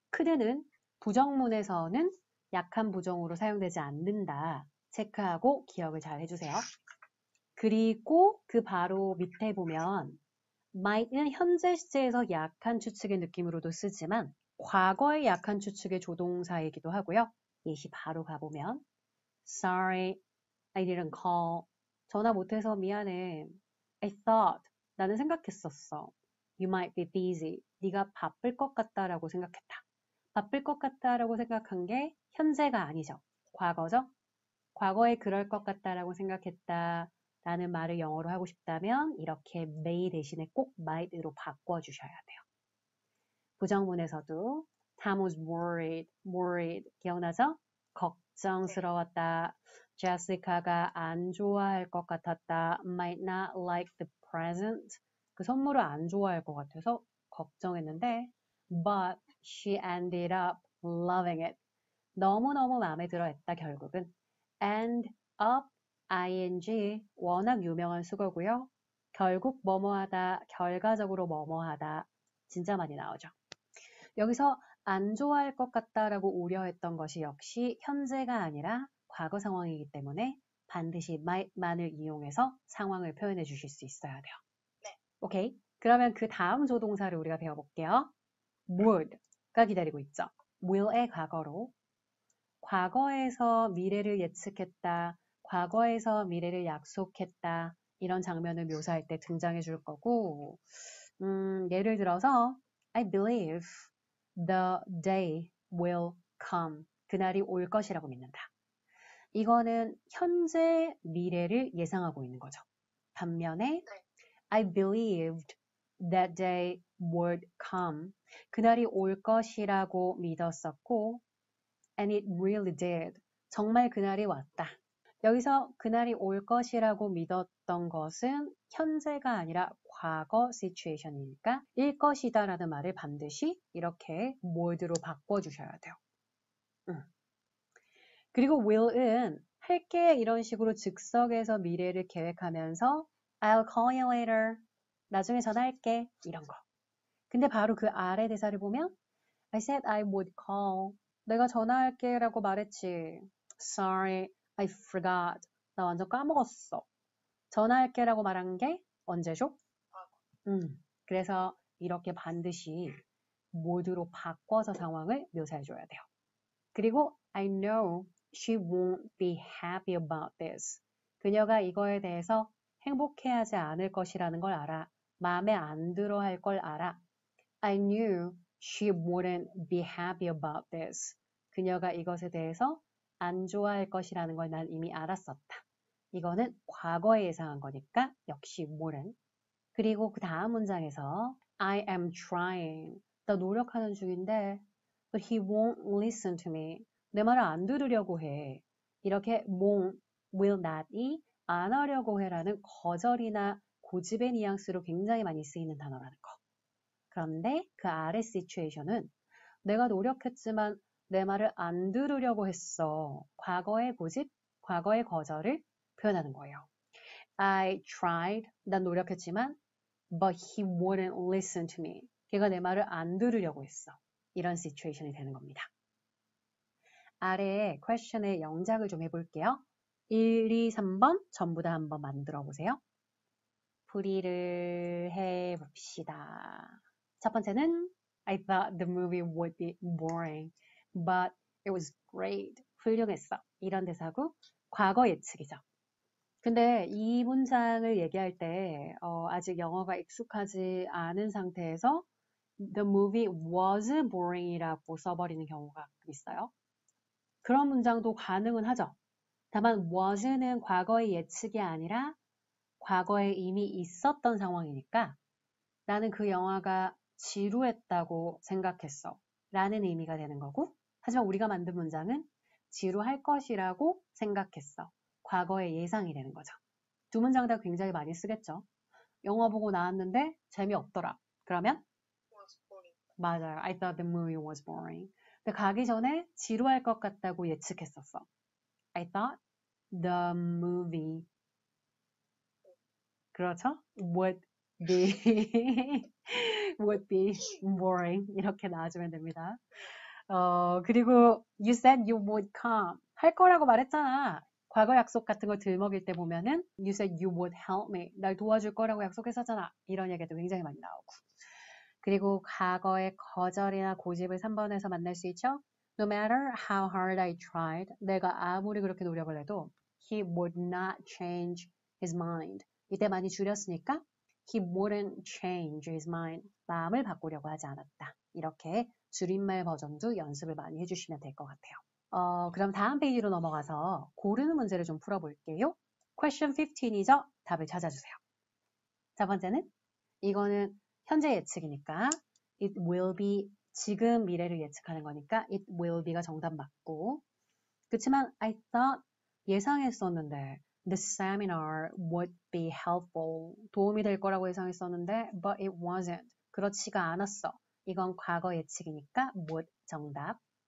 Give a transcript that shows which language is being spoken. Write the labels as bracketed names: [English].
[Korean] could는 부정문에서는 약한 부정으로 사용되지 않는다. 체크하고 기억을 잘 해주세요. 그리고 그 바로 밑에 보면 might는 현재 시제에서 약한 추측의 느낌으로도 쓰지만 과거의 약한 추측의 조동사이기도 하고요. 예시 바로 가보면 [English] Sorry, I didn't call. [Korean] 전화 못해서 미안해. [English] I thought. [Korean] 나는 생각했었어. [English] You might be busy. [Korean] 네가 바쁠 것 같다라고 생각했다. 바쁠 것 같다라고 생각한 게 현재가 아니죠. 과거죠. 과거에 그럴 것 같다라고 생각했다. 라는 말을 영어로 하고 싶다면 이렇게 may 대신에 꼭 might으로 바꿔주셔야 돼요. 부정문에서도 [English] Tom was worried. [Korean] 기억나죠? 걱정스러웠다. Jessica가 안 좋아할 것 같았다. [English] Might not like the present. [Korean] 그 선물을 안 좋아할 것 같아서 걱정했는데 [English] But she ended up loving it. [Korean] 너무너무 마음에 들어 했다, 결국은. end up, ing, 워낙 유명한 수거고요. 결국 뭐뭐하다, 결과적으로 뭐뭐하다, 진짜 많이 나오죠. 여기서 안 좋아할 것 같다라고 우려했던 것이 역시 현재가 아니라 과거 상황이기 때문에 반드시 might만을 이용해서 상황을 표현해 주실 수 있어야 돼요. 네. 오케이? 그러면 그 다음 조동사를 우리가 배워볼게요. would가 기다리고 있죠. will의 과거로 과거에서 미래를 예측했다, 과거에서 미래를 약속했다, 이런 장면을 묘사할 때 등장해 줄 거고, 예를 들어서 I believe the day will come. 그날이 올 것이라고 믿는다. 이거는 현재 미래를 예상하고 있는 거죠. 반면에 네. [English] I believed that day would come. [Korean] 그날이 올 것이라고 믿었었고 [English] and it really did. [Korean] 정말 그날이 왔다. 여기서 그날이 올 것이라고 믿었던 것은 현재가 아니라 과거 시츄에이션이니까 일 것이다 라는 말을 반드시 이렇게 would로 바꿔주셔야 돼요. 그리고 will은 할게 이런 식으로 즉석에서 미래를 계획하면서 [English] I'll call you later. [Korean] 나중에 전화할게. 이런 거. 근데 바로 그 아래 대사를 보면 [English] I said I would call. [Korean] 내가 전화할게 라고 말했지. [English] Sorry, I forgot. [Korean] 나 완전 까먹었어. 전화할게 라고 말한 게 언제죠? 그래서 이렇게 반드시 모드로 바꿔서 상황을 묘사해줘야 돼요. [English] 그리고 I know she won't be happy about this. [Korean] 그녀가 이거에 대해서 행복해하지 않을 것이라는 걸 알아. 마음에 안 들어 할 걸 알아. [English] I knew she wouldn't be happy about this. [Korean] 그녀가 이것에 대해서 안 좋아할 것이라는 걸 난 이미 알았었다. 이거는 과거에 예상한 거니까 역시 wouldn't. 그리고 그 다음 문장에서 [English] I am trying. [Korean] 나 노력하는 중인데 [English] but he won't listen to me. [Korean] 내 말을 안 들으려고 해. 이렇게 won't, will not이 안 하려고 해라는 거절이나 고집의 뉘앙스로 굉장히 많이 쓰이는 단어라는 거. 그런데 그 아래 시츄에이션은 내가 노력했지만 내 말을 안 들으려고 했어. 과거의 고집, 과거의 거절을 표현하는 거예요. [English] I tried. [Korean] 난 노력했지만 [English] but he wouldn't listen to me. [Korean] 걔가 내 말을 안 들으려고 했어. 이런 시츄에이션이 되는 겁니다. 아래에 question의 영작을 좀 해볼게요. 1, 2, 3번 전부 다 한번 만들어 보세요. 풀이를 해봅시다. 첫 번째는 [English] I thought the movie would be boring, but it was great. [Korean] 훌륭했어. 이런 대사고 과거 예측이죠. 근데 이 문장을 얘기할 때 아직 영어가 익숙하지 않은 상태에서 [English] The movie was boring [Korean] 이라고 써버리는 경우가 있어요. 그런 문장도 가능은 하죠. 다만 was는 과거의 예측이 아니라 과거에 이미 있었던 상황이니까 나는 그 영화가 지루했다고 생각했어 라는 의미가 되는 거고, 하지만 우리가 만든 문장은 지루할 것이라고 생각했어. 과거의 예상이 되는 거죠. 두 문장 다 굉장히 많이 쓰겠죠. 영화 보고 나왔는데 재미없더라. 그러면 [English] was boring. [Korean] 맞아요. [English] I thought the movie was boring. [Korean] 근데 가기 전에 지루할 것 같다고 예측했었어. [English] I thought the movie [Korean] 그렇죠? [English] would be would be boring [Korean] 이렇게 나와주면 됩니다. 그리고 [English] you said you would come [Korean] 할 거라고 말했잖아. 과거 약속 같은 거 들먹일 때 보면은 [English] you said you would help me [Korean] 날 도와줄 거라고 약속했었잖아. 이런 얘기도 굉장히 많이 나오고. 그리고 과거의 거절이나 고집을 3번에서 만날 수 있죠. [English] No matter how hard I tried, [Korean] 내가 아무리 그렇게 노력을 해도 [English] he would not change his mind. [Korean] 이때 많이 줄였으니까 [English] he wouldn't change his mind. [Korean] 마음을 바꾸려고 하지 않았다. 이렇게 줄임말 버전도 연습을 많이 해주시면 될 것 같아요. 그럼 다음 페이지로 넘어가서 고르는 문제를 좀 풀어볼게요. Question 15이죠? 답을 찾아주세요. 첫 번째는 이거는 현재 예측이니까 [English] it will be [Korean] 지금 미래를 예측하는 거니까 it will be가 정답 맞고 그렇지만 [English] I thought [Korean] 예상했었는데 [English] the seminar would be helpful [Korean] 도움이 될 거라고 예상했었는데 [English] but it wasn't [Korean] 그렇지가 않았어. 이건 과거 예측이니까 would 정답.